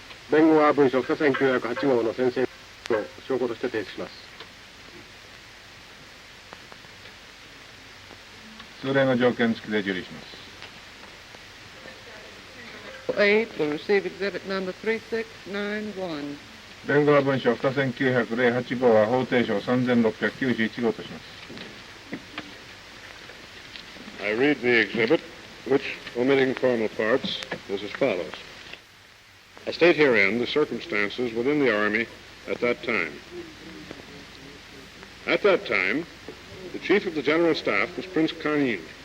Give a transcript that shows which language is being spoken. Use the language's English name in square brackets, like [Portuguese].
[Japanese] 弁護側文書2908号の宣誓を証拠として提出します。それの条件付きで受理します。 [English] 8 will receive exhibit number 3691. [Japanese] 弁護側文書2908号は法定書3691号とします。 [English] I read the exhibit, which, omitting formal parts, is as follows. I state herein the circumstances within the Army at that time. At that time, the Chief of the General Staff was Prince Kanin.